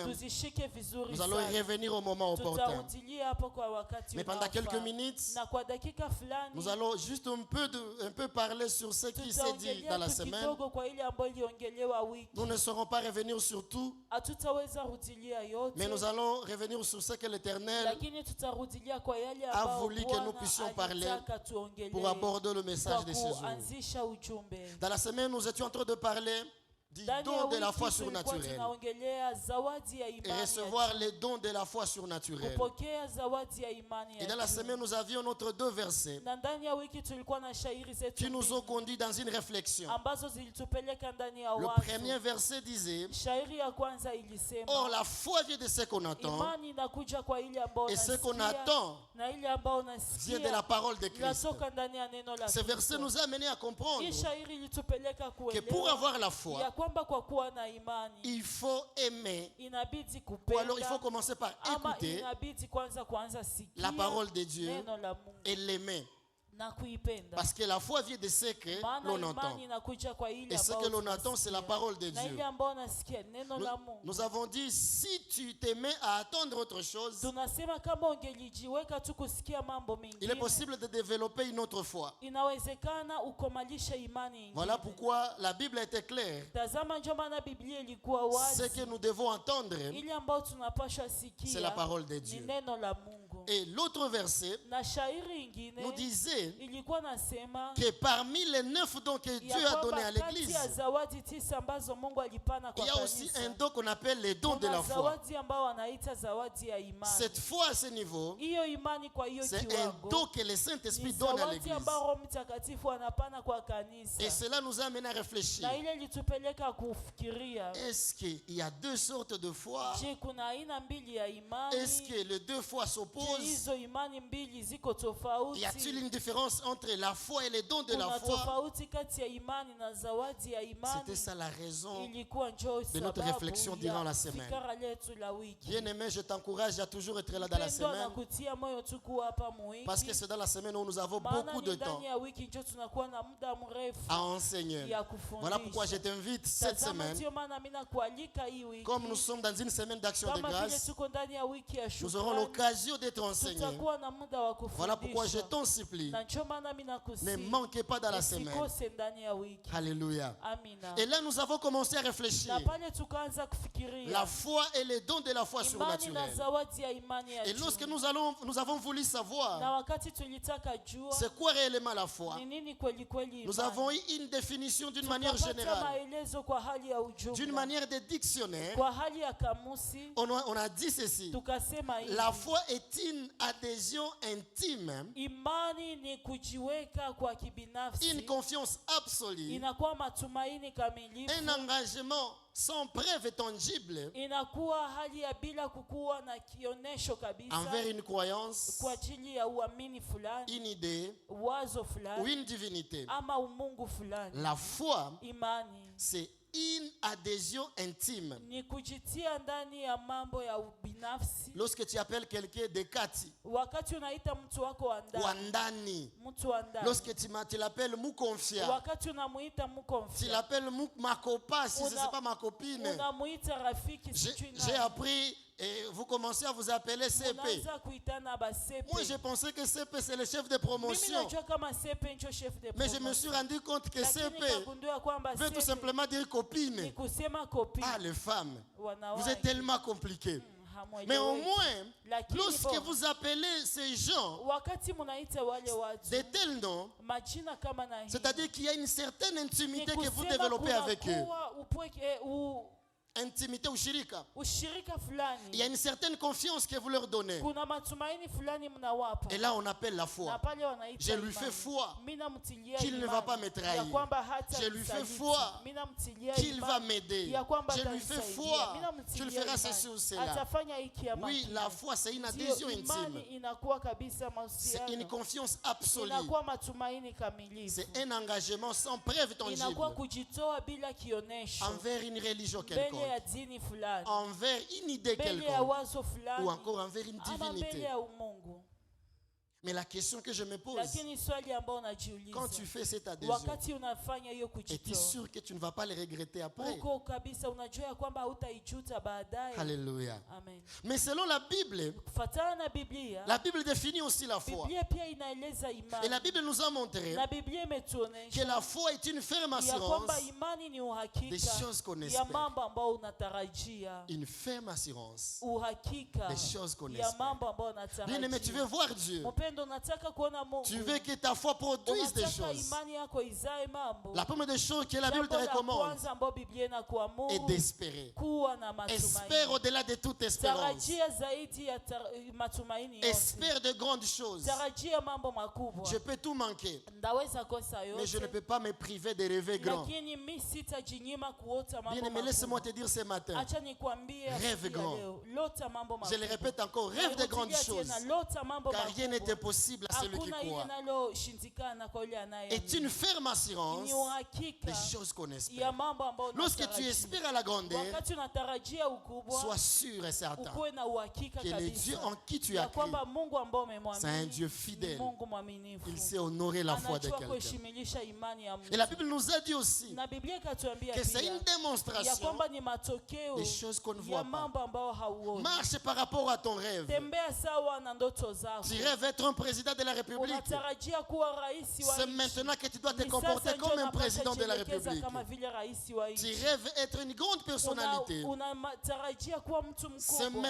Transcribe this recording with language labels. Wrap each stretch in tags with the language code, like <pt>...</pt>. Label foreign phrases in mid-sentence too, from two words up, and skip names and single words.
<sw>tuzishike vizuri</sw> <fr>Nous allons y</fr> <sw>sana.</sw> <fr>revenir au moment opportun.</fr> <sw>Tutarudilia hapo kwa wakati</sw> <fr>Mais pendant quelques</fr> <sw>unaofaa.</sw> <fr>minutes,</fr> <sw>Na kwa dakika fulani</sw> <fr>nous allons juste un peu parler sur ce qui s'est dit dans</fr> <sw>tutaongelea</sw> <fr>la tu semaine.</fr> <sw>kidogo kwa ile ambayo iliongelewa wiki.</sw> <fr>Nous ne saurons pas revenir sur tout,</fr> <sw>Hatutaweza rudilia yote,</sw> <fr>mais nous allons revenir sur ce que l'Éternel</fr> <sw>lakini tutarudilia kwa yale</sw> <fr>a</fr> <sw>ambayo</sw> <fr>voulu que nous</fr> <sw>Bwana</sw> <fr>puissions parler</fr> <sw>alitaka tuongelee</sw> <fr>pour aborder le message</fr> <sw>kwa</sw> <fr>de ce jour.</fr> <sw>kuanzisha ujumbe.</sw> <fr>Dans la semaine, nous étions en train de parler du</fr> <sw>Ndani ya</sw> <fr>don de la</fr> <sw>wiki</sw> <fr>foi</fr> <sw>tulikuwa</sw> <fr>surnaturelle</fr> <sw>tunaongelea zawadi ya</sw> <fr>et</fr> <sw>imani ya</sw> <fr>recevoir</fr> <sw>juu.</sw> <fr>les dons de la foi surnaturelle.</fr> <sw>Kupokea zawadi ya imani</sw> <fr>Et</fr> <sw>ya</sw> <fr>dans la</fr> <sw>juu.</sw> <fr>semaine, nous avions notre deux versets</fr> <sw>Na ndani ya wiki tulikuwa na shairi zetu</sw> <fr>qui nous ont</fr> <sw>mbili</sw> <fr>conduits dans une réflexion.</fr> <sw>ambazo zilitupeleka ndani ya</sw> <fr>Le</fr> <sw>wazo.</sw> <fr>premier verset disait:</fr> <sw>Shairi ya kwanza ilisema,</sw> <fr>Or, la foi vient de ce qu'on entend,</fr> <sw>imani inakuja kwa ile ambayo</sw> <fr>et ce qu'on</fr> <sw>unasikia,</sw> <fr>attend</fr> <sw>na ile ambayo</sw> <fr>vient de la</fr> <sw>unasikia</sw> <fr>parole de Christ.</fr> <sw>inatoka ndani ya neno la</sw> <fr>Ce verset</fr> <sw>Kristo.</sw> <fr>nous a amené à comprendre</fr> <sw>Hii shairi ilitupeleka</sw> <fr>que pour</fr> <sw>kuelewa</sw> <fr>avoir la</fr> <sw>ya</sw> <fr>foi,</fr> <sw>kwamba kwa kuwa na imani</sw> <fr>il faut aimer,</fr> <sw>inabidi</sw> <fr>ou alors il faut</fr> <sw>kupenda,</sw> <fr>commencer par</fr> <sw>ama</sw> <fr>écouter</fr> <sw>inabidi kwanza kuanza sikia</sw> <fr>la parole de Dieu</fr> <sw>neno la Mungu</sw> <fr>et l'aimer.</fr> <sw>na kuipenda.</sw> <fr>Parce que la foi vient de ce que</fr> <sw>Maana</sw> <fr>l'on entend.</fr> <sw>imani inakuja kwa ile</sw> <fr>Et ce</fr> <sw>ambayo</sw> <fr>que l'on entend, c'est la</fr> <sw>tunasikia.</sw> <fr>parole de</fr> <sw>Na</sw> <fr>Dieu.</fr> <sw>ile ambayo unasikia neno</sw> <fr>Nous,</fr> <sw>la Mungu.</sw> <fr>nous avons dit, si tu t'aimais à attendre autre chose,</fr> <sw>Tunasema kama ungelijiweka tu kusikia mambo</sw> <fr>il est</fr> <sw>mengine,</sw> <fr>possible de développer une autre foi.</fr> <sw>inawezekana ukomalishe imani ingine.</sw> <fr>Voilà pourquoi la Bible était claire.</fr> <sw>Tazama, ndio maana Biblia ilikuwa</sw> <fr>Ce</fr> <sw>wazi.</sw> <fr>que nous devons entendre,</fr> <sw>Ile ambayo tunapaswa</sw> <fr>c'est la</fr> <sw>sikia</sw> <fr>parole de</fr> <sw>ni</sw> <fr>Dieu.</fr> <sw>neno la Mungu.</sw> <fr>Et l'autre verset</fr> <sw>Na shairi ingine</sw> <fr>nous disait</fr> <sw>ilikuwa nasema</sw> <fr>que parmi les 9 dons que Dieu</fr> <sw>ya</sw> <fr>a donnés à</fr> <sw>kwamba kati</sw> <fr>l'Église,</fr> <sw>ya zawadi 9 ambazo Mungu alipana</sw> <fr>il</fr> <sw>kwa</sw> <fr>y a aussi</fr> <sw>kanisa,</sw> <fr>un don qu'on appelle les dons de</fr> <sw>kuna</sw> <fr>la foi.</fr> <sw>zawadi ambao wanaita zawadi ya imani.</sw> <fr>Cette foi à ce niveau,</fr> <sw>Hiyo imani kwa hiyo</sw> <fr>c'est un</fr> <sw>kiwango</sw> <fr>don que le Saint-Esprit</fr> <sw>ni</sw> <fr>donne à</fr> <sw>zawadi</sw> <fr>l'Église.</fr> <sw>ambayo Roho Mtakatifu anapana kwa kanisa.</sw> <fr>Et cela nous a amené à réfléchir.</fr> <sw>Na ile ilitupeleka kufikiria,</sw> <fr>Est-ce qu'il y a deux sortes de foi?</fr> <sw>je, kuna aina mbili ya imani?</sw> <fr>Est-ce que les deux fois</fr> <sw>Je,</sw> <fr>s'opposent?</fr> <sw>hizo imani mbili ziko tofauti?</sw> <fr>Y a-t-il une différence entre la foi et les dons de la</fr> <sw>Kuna</sw> <fr>foi?</fr> <sw>tofauti kati ya imani na zawadi ya imani.</sw> <fr>C'était ça la raison.</fr> <sw>Ilikuwa njoo</sw> <fr>de notre</fr> <sw>sababu</sw> <fr>réflexion</fr> <sw>ya</sw> <fr>durant la semaine.</fr> <sw>fikara letu la wiki.</sw> <fr>Bien-aimé, je t'encourage à toujours être là dans la</fr> <sw>Mpendwa,</sw> <fr>semaine,</fr> <sw>nakutia moyo tu kuwa hapa muwiki.</sw> <fr>parce que c'est dans la semaine où nous avons</fr> <sw>Maana</sw> <fr>beaucoup</fr> <sw>ni</sw> <fr>de temps</fr> <sw>ndani ya wiki njo tunakuwa na muda mrefu</sw> <fr>à enseigner.</fr> <sw>ya kufundisha.</sw> <fr>Voilà pourquoi je t'invite cette</fr> <sw>Tazama,</sw> <fr>semaine,</fr> <sw>ndio maana mimi nakualika hii wiki.</sw> <fr>comme nous sommes dans une semaine d'action de</fr> <sw>Kama vile</sw> <fr>grâce,</fr> <sw>tuko ndani ya wiki ya</sw> <fr>nous aurons</fr> <sw>shukrani,</sw> <fr>l'occasion d'être enseignés.</fr> <sw>tutakuwa na muda wa</sw> <fr>Voilà pourquoi je</fr> <sw>kufundisha.</sw> <fr>t'en supplie,</fr> <sw>Na ndio maana mimi</sw> <fr>ne</fr> <sw>nakusihi</sw> <fr>manquez pas dans la semaine.</fr> <sw>usikose ndani ya wiki.</sw> <fr>Alléluia.</fr> <sw>Amina.</sw> <fr>Et là, nous avons commencé à réfléchir.</fr> <sw>Na pale tukaanza kufikiria</sw> <fr>La foi et les dons de la foi</fr> <sw>imani na</sw> <fr>surnaturelle.</fr> <sw>zawadi ya imani ya</sw> <fr>Et</fr> <sw>juu.</sw> <fr>lorsque nous avons voulu</fr> <sw>Na</sw> <fr>savoir</fr> <sw>wakati tulitaka jua</sw> <fr>c'est quoi réellement la foi,</fr> <sw>ni nini kweli kweli</sw> <fr>nous</fr> <sw>imani,</sw> <fr>avons eu une définition d'une manière</fr> <sw>tukapata</sw> <fr>générale,</fr> <sw>maelezo kwa hali ya</sw> <fr>d'une</fr> <sw>ujumla,</sw> <fr>manière de dictionnaire.</fr> <sw>kwa hali ya kamusi.</sw> <fr>On a dit ceci:</fr> <sw>Tukasema hivi,</sw> <fr>la foi est une adhésion intime,</fr> <sw>imani ni kujiweka kwa</sw> <fr>une</fr> <sw>kibinafsi,</sw> <fr>confiance absolue,</fr> <sw>inakuwa matumaini kamilifu,</sw> <fr>un engagement sans preuve tangible</fr> <sw>inakuwa hali ya bila kukuwa na kionesho kabisa</sw> <fr>envers une croyance,</fr> <sw>kwa ajili ya uamini fulani,</sw> <fr>une idée</fr> <sw>wazo</sw> <fr>ou</fr> <sw>fulani,</sw> <fr>une divinité.</fr> <sw>ama umungu fulani.</sw> <fr>La foi,</fr> <sw>Imani</sw> <fr>c'est une adhésion intime.</fr> <sw>ni kujitia ndani ya mambo ya ubinafsi.</sw> <fr>Lorsque tu appelles quelqu'un de Kati,</fr> <sw>Wakati unaita mtu wako wa ndani, Wandani, mtu wa ndani,</sw> <fr>lorsque tu l'appelles Moukonfia,</fr> <sw>wakati unamuita</sw> <fr>tu</fr> <sw>mkonfia,</sw> <fr>l'appelles ma copa, si ce n'est pas ma copine.</fr> <sw>unamuita rafiki, sijui</sw> <fr>J'ai</fr> <sw>nani.</sw> <fr>appris, et vous commencez à vous appeler CP.</fr> <sw>Unaanza kuitana basepe.</sw> <fr>Moi, je pensais que CP, c'est le chef de</fr> <sw>Mimi</sw> <fr>promotion.</fr> <sw>najua kama sepe ndio</sw> <fr>chef de Mais je me</fr> <sw>promotion.</sw> <fr>suis rendu compte que</fr> <sw>Lakini</sw> <fr>CP</fr> <sw>nikagundua kwamba</sw> <fr>veut tout</fr> <sw>sepe</sw> <fr>simplement dire</fr> <sw>ni</sw> <fr>copine.</fr> <sw>kusema copine.</sw> <fr>Ah, les femmes, vous</fr> <sw>Wanawake.</sw> <fr>êtes tellement compliquées.</fr> <sw>Hamweleweki.</sw> <fr>Mais au moins,</fr> <sw>Lakini</sw> <fr>lorsque</fr> <sw>bo,</sw> <fr>vous appelez ces gens</fr> <sw>wakati munaita wale watu</sw> <fr>de tels noms,</fr> <sw>majina kama na hii,</sw> <fr>c'est-à-dire qu'il y a une certaine</fr> <sw>ni</sw> <fr>intimité que vous</fr> <sw>kusema</sw> <fr>développez avec eux.</fr> <sw>kunakuwa upweke,</sw> <fr>Intimité ou shirika.</fr> <sw>ushirika</sw> <fr>Il y</fr> <sw>fulani,</sw> <fr>a une certaine confiance que vous leur donnez.</fr> <sw>kuna matumaini fulani mnawapa.</sw> <fr>Et là, on appelle la</fr> <sw>Na</sw> <fr>foi.</fr> <sw>pale wanaita</sw> <fr>Je lui</fr> <sw>imani.</sw> <fr>fais foi</fr> <sw>Mimi namtilia</sw> <fr>qu'il ne</fr> <sw>imani</sw> <fr>va pas me trahir.</fr> <sw>ya kwamba hata</sw> <fr>Je lui fais</fr> <sw>nisaliti.</sw> <fr>foi</fr> <sw>Mimi namtilia</sw> <fr>qu'il va</fr> <sw>imani</sw> <fr>m'aider.</fr> <sw>ya kwamba</sw> <fr>Je lui fais</fr> <sw>atanisaidia.</sw> <fr>foi</fr> <sw>Mimi namtilia</sw> <fr>qu'il fera</fr> <sw>imani.</sw> <fr>ceci ou cela.</fr> <sw>Atafanya hiki ama</sw> <fr>Oui,</fr> <sw>kile.</sw> <fr>la foi, c'est une</fr> <sw>Ndio,</sw> <fr>adhésion</fr> <sw>imani</sw> <fr>intime.</fr> <sw>inakuwa kabisa</sw> <fr>C'est une</fr> <sw>mahusiano,</sw> <fr>confiance absolue.</fr> <sw>inakuwa matumaini kamilifu,</sw> <fr>C'est un engagement sans preuve</fr> <sw>inakuwa</sw> <fr>tangible</fr> <sw>kujitoa bila kionesho</sw> <fr>envers une religion</fr> <sw>mbele ya dini fulani,</sw> <fr>envers une idée</fr> <sw>mbele ya</sw> <fr>quelconque,</fr> <sw>wazo fulani,</sw> <fr>ou encore envers une</fr> <sw>ama mbele</sw> <fr>divinité.</fr> <sw>ya umungu.</sw> <fr>Mais la question que je me pose,</fr> <sw>Lakini swali ambao unajiuliza,</sw> <fr>quand tu fais cette adhésion,</fr> <sw>wakati unafanya hiyo</sw> <fr>es-tu</fr> <sw>kujitoa,</sw> <fr>sûr que tu ne vas pas le regretter après?</fr> <sw>uko kabisa unajua ya kwamba hautaijuta baadaye.</sw> <fr>Alléluia.</fr> <sw>Amen.</sw> <fr>Mais selon la Bible,</fr> <sw>Kufuatana na Biblia,</sw> <fr>la Bible définit aussi la foi.</fr> <sw>Biblia pia inaeleza</sw> <fr>Et</fr> <sw>imani.</sw> <fr>la Bible nous a montré</fr> <sw>Na Biblia</sw> <fr>que</fr> <sw>imetuonesha</sw> <fr>la foi est une ferme</fr> <sw>ya</sw> <fr>assurance,</fr> <sw>kwamba imani ni</sw> <fr>des</fr> <sw>uhakika</sw> <fr>choses qu'on</fr> <sw>ya</sw> <fr>espère.</fr> <sw>mambo ambayo unatarajia.</sw> <fr>Une ferme assurance</fr> <sw>Uhakika</sw> <fr>des choses qu'on</fr> <sw>ya</sw> <fr>espère.</fr> <sw>mambo ambayo</sw> <fr>Bien-aimé, tu veux</fr> <sw>unatarajia.</sw> <fr>voir Dieu.</fr> <sw>Mpendo, unataka kuona Mungu.</sw> <fr>Tu veux que ta foi produise des</fr> <sw>Unataka</sw> <fr>choses.</fr> <sw>imani yako izae mambo.</sw> <fr>La première des choses que la Bible te</fr> <sw>Jambo la</sw> <fr>recommande</fr> <sw>kwanza ambayo Biblia</sw> <fr>est</fr> <sw>inakuamuru</sw> <fr>d'espérer.</fr> <sw>kuwa na</sw> <fr>Espère</fr> <sw>matumaini.</sw> <fr>au-delà de toute espérance.</fr> <sw>Tarajia zaidi ya matumaini yote.</sw> <fr>Espère de grandes choses.</fr> <sw>Tarajia mambo makubwa.</sw> <fr>Je peux tout manquer,</fr> <sw>Ndaweza kosa</sw> <fr>mais je ne</fr> <sw>yote,</sw> <fr>peux pas me priver de rêver grand.</fr> <sw>lakini mi sitajinyima kuota mambo</sw> <fr>Bien-aimé, laisse-moi</fr> <sw>makubwa.</sw> <fr>te dire ce matin,</fr> <sw>Acha nikwambie</sw> <fr>Rêve</fr> <sw>asubuhi ya</sw> <fr>grand.</fr> <sw>leo, lota mambo</sw> <fr>je le</fr> <sw>makubwa.</sw> <fr>répète encore, rêve de grandes</fr> <sw>Narudia</sw> <fr>choses,</fr> <sw>tena, lota mambo</sw> <fr>car rien n'est</fr> <sw>makubwa.</sw> <fr>impossible à celui qui</fr> <sw>Hakuna ile</sw> <fr>croit.</fr> <sw>naloshindikana kwa yule</sw> <fr>Est</fr> <sw>anayeamini.</sw> <fr>une ferme assurance</fr> <sw>Ni uhakika</sw> <fr>des choses qu'on</fr> <sw>ya</sw> <fr>espère.</fr> <sw>mambo ambayo</sw> <fr>Lorsque tu</fr> <sw>unatarajia.</sw> <fr>espères à la grandeur,</fr> <sw>Wakati unatarajia ukubwa,</sw> <fr>sois sûr et certain</fr> <sw>ukuwe na uhakika</sw> <fr>que le Dieu</fr> <sw>kabisa</sw> <fr>en qui tu</fr> <sw>ya</sw> <fr>as cru,</fr> <sw>kwamba Mungu ambao</sw> <fr>c'est un</fr> <sw>umemwamini</sw> <fr>Dieu</fr> <sw>ni</sw> <fr>fidèle.</fr> <sw>Mungu mwaminifu.</sw> <fr>Il sait honorer la foi de</fr> <sw>Anajua</sw> <fr>quelqu'un.</fr> <sw>kuheshimilisha imani ya</sw> <fr>Et la</fr> <sw>mtu.</sw> <fr>Bible nous a dit aussi</fr> <sw>Na Biblia ikatuambia</sw> <fr>que c'est</fr> <sw>pia</sw> <fr>une</fr> <sw>ya</sw> <fr>démonstration</fr> <sw>kwamba ni matokeo</sw> <fr>des choses qu'on ne</fr> <sw>ya</sw> <fr>voit pas.</fr> <sw>mambo ambayo hauoni.</sw> <fr>Marche par rapport à ton rêve.</fr> <sw>Tembea sawa na ndoto zako.</sw> <fr>Tu rêves être un président de la République.</fr> <sw>Unatarajia kuwa rais wa</sw> <fr>C'est</fr> <sw>nchi.</sw> <fr>maintenant que tu dois te</fr> <sw>Ni</sw> <fr>comporter</fr> <sw>sasa ndio</sw> <fr>comme un</fr> <sw>unapaswa</sw> <fr>président de la</fr> <sw>jielekeza</sw> <fr>République.</fr> <sw>kama vile rais wa</sw> <fr>Tu</fr> <sw>nchi.</sw> <fr>rêves être une grande personnalité.</fr> <sw>Unatarajia kuwa mtu</sw> <fr>C'est</fr> <sw>mkubwa.</sw>